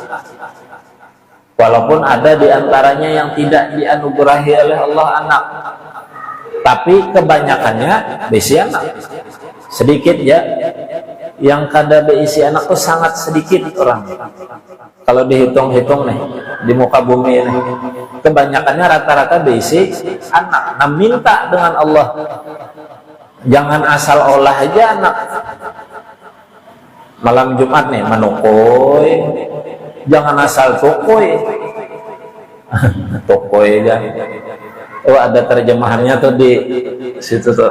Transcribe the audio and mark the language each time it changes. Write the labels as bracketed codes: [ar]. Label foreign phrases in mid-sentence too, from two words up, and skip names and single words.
[id] Walaupun ada di antaranya yang tidak dianugerahi oleh Allah anak, tapi kebanyakannya berisi anak. [bjn] Sedikit ya, yang kada berisi anak itu sangat sedikit orang. [id] Kalau dihitung-hitung nih di muka bumi ini, kebanyakannya rata-rata berisi anak. Nah, minta dengan Allah, [bjn] jangan asal olah aja anak. malam Jumat nih menukoy, jangan asal tukoy. Tukoy aja. Oh, ada terjemahannya tuh di situ tuh.